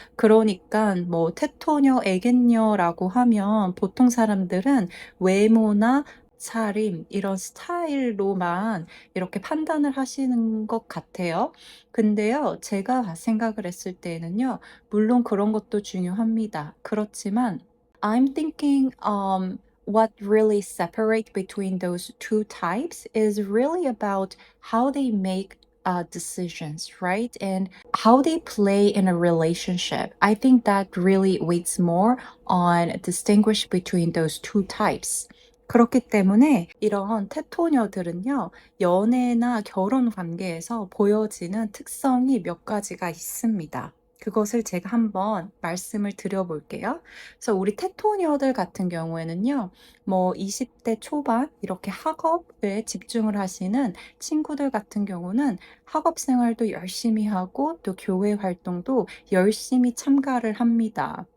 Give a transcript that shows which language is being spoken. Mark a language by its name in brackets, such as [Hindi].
[Korean] 그러니깐 뭐 테토녀, 애견녀라고 하면 보통 사람들은 외모나 차림 이런 스타일로만 이렇게 판단을 하시는 것 같아요. 근데요. 제가 생각을 했을 때에는요. 물론 그런 것도 중요합니다. 그렇지만 [English] I'm thinking what really separate between those two types is really about how they make decisions, right? And how they play in a relationship. I think that really weighs more on distinguish between those two types. [Korean] 그렇기 때문에 이런 테토녀들은요, 연애나 결혼 관계에서 보여지는 특성이 몇 가지가 있습니다. 그것을 제가 한번 말씀을 드려볼게요. 그래서 우리 테토녀들 같은 경우에는요, 뭐 20대 초반 이렇게 학업에 집중을 하시는 친구들 같은 경우는 학업 생활도 열심히 하고 또 교회 활동도 열심히 참가를 합니다.